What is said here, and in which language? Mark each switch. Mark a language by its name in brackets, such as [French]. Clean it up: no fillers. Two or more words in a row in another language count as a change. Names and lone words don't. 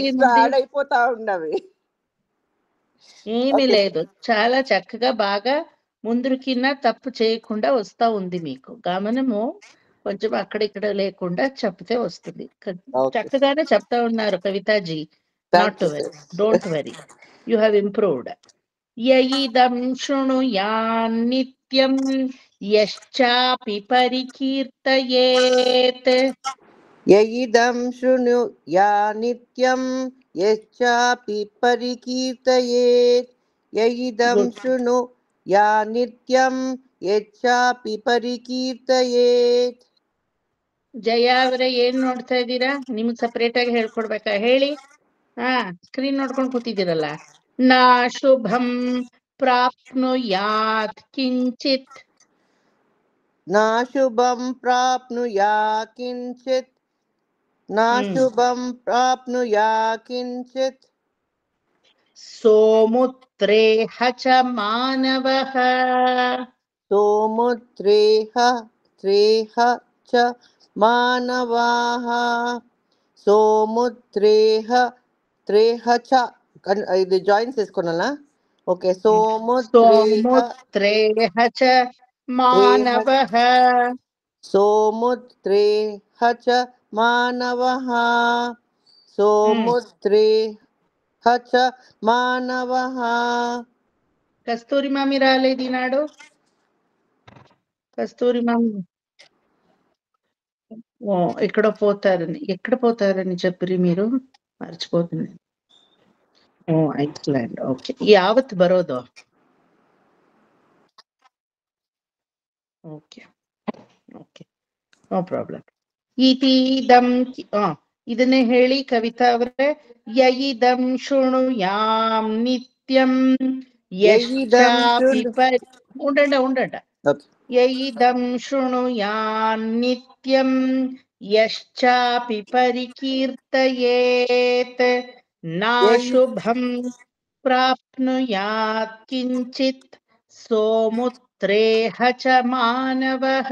[Telugu] అయిపోతా ఉన్నవి. ఏమీ లేదు, చాలా చక్కగా బాగా ముందుకిన్న తప్పు చేయకుండా వస్తా ఉంది. మీకు గమనము కొంచెం అక్కడిక్కడ లేకుండా చెప్తే వస్తుంది. చక్కగానే చెప్తా ఉన్నారు కవితాజీ. [English] Not to worry, don't worry, you have improved. [Sanskrit] యయిదం శృణుయాన్ నిత్యం యశ్చాపి పరికీర్తయేత్. యయిదం శృణుయా నిత్యం యశ్చాపి పరికీర్తయేత్. యయిదం శృణుయా నిత్యం యశ్చాపి ಪರಿಕೀರ್ತಯೇತ್. [Kannada] ಜಯ ಅವರೇ ಏನ್ ನೋಡ್ತಾ ಇದ್ದೀರಾ? ನಿಮ್ಗೆ ಸಪರೇಟ್ ಆಗಿ ಹೇಳ್ಕೊಡ್ಬೇಕಾ? ಹೇಳಿ. ಸ್ಕ್ರೀನ್ ನೋಡ್ಕೊಂಡು ಕೂತಿದ್ದೀರಲ್ಲ. [Sanskrit] ನಾ ಶುಭಂ ಪ್ರಾಪ್ನುಯಾತ್ ಕಿಂಚಿತ್. ನಾ ಶುಭಂ ಪ್ರಾಪ್ನುಯಾ ಕಿಂಚಿತ್. ನಾ ಶುಭಂ ಪ್ರಾಪ್ನುಯಾ ಕಿಂಚಿತ್. ಸೋಮುತ್ರೇಹ ಚ ಮಾನವಃ. ಸೋಮುತ್ರೇಹ ಚ ಮಾನವಾಃ. సోముత్రేహ చ, [Telugu] ఇది జాయిన్స్ వేసుకోనాల. ఓకే, [Sanskrit] సోముత్రేహ చ మానవః. సోముత్రేహ చ మానవః. సోముత్రేహ చ మానవః. [Telugu] కస్తూరి మామి రాలేదు ఈనాడు. కస్తూరి మామి ఎక్కడ పోతారని చెప్పి మీరు మర్చిపోతుంది. [Kannada] ಐಸ್ಲ್ಯಾಂಡ್. ಓಕೆ, ಯಾವತ್ತು ಬರೋದು? [English] Okay okay, no problem. [Kannada] ಇದನ್ನೇ ಹೇಳಿ ಕವಿತಾ ಅವರೇ. [Sanskrit] ಯಯಿದಂ ಶೃಣುಯಾಂ ನಿತ್ಯಂ ಯಶ್ಚಾಪಿ ఉండండి. యయిదం శృణుయాన్ నిత్యం యశ్చాపి పరికీర్తయేత్. నా శుభం ప్రాప్నుయాత్ కించిత్ సోముత్రేహ చ మానవః.